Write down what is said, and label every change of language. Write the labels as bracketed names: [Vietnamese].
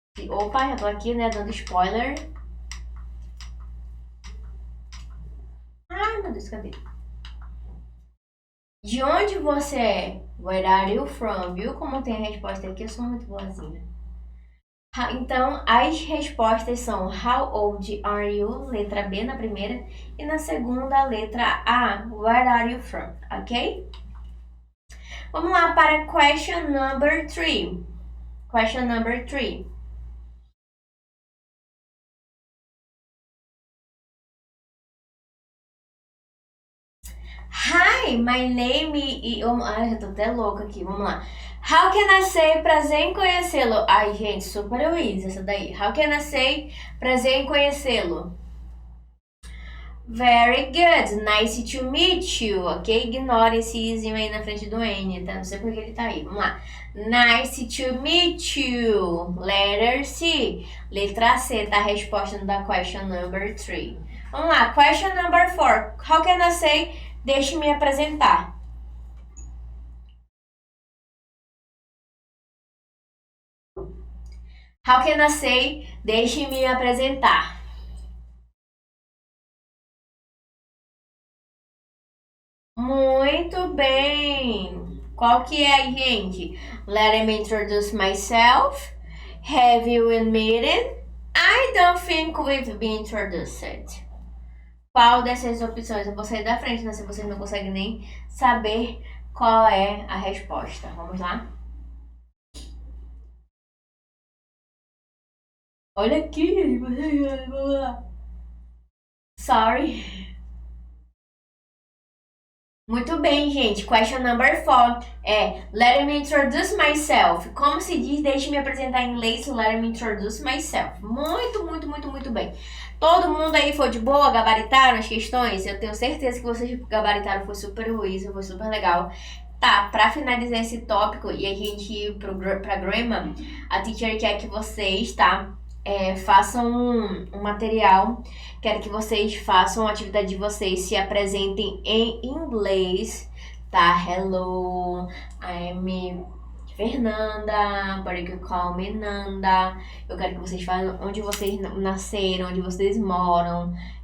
[Portuguese] Opa, já tô aqui, né, dando spoiler. Ai, meu Deus, cadê? De onde você é? [English] Where are you from? [Portuguese] Viu como tem a resposta aqui? Eu sou muito boazinha. Então, as respostas são [English] How old are you? [Portuguese] Letra B na primeira. E na segunda, letra A. [English] Where are you from? Ok? [Portuguese] Vamos lá para [English] question number 3. Question number 3. Hi, my name is... [Portuguese] Ai, já tô até louca aqui, vamos lá. [English] How can I say [Portuguese] prazer em conhecê-lo? Ai, gente, super easy essa daí. [English] How can I say [Portuguese] prazer em conhecê-lo? [English] Very good, nice to meet you, ok? [Portuguese] Ignora esse izinho aí na frente do N, tá? Não sei porque ele tá aí, vamos lá. [English] Nice to meet you. Letter C. [Portuguese] Letra C, tá a resposta da [English] question number 3. [Portuguese] Vamos lá, [English] question number 4. How can I say... [Portuguese] Deixe-me apresentar. [English] How can I say? [Portuguese] Deixe-me apresentar. Muito bem. Qual que é, gente? [English] Let me introduce myself. Have you been meeting? I don't think we've been introduced. [Portuguese] Qual dessas opções? Eu vou sair da frente, né? Se vocês não conseguem nem saber qual é a resposta. Vamos lá? Olha aqui, vamos lá. Sorry. Muito bem, gente. Question number 4 é [English] Let me introduce myself. [Portuguese] Como se diz, deixe-me apresentar em inglês. [English] Let me introduce myself. [Portuguese] Muito bem. Todo mundo aí foi de boa? Gabaritaram as questões? Eu tenho certeza que vocês gabaritaram. Foi super easy, foi super legal. Tá, pra finalizar esse tópico e a gente ir pra grammar, a teacher quer que vocês, tá? Façam um material. Quero que vocês façam a atividade de vocês, se apresentem em inglês, tá? [English] Hello, I'm Fernanda, but you can call me Nanda. [Portuguese] Eu quero que vocês falem onde vocês nasceram, onde vocês moram.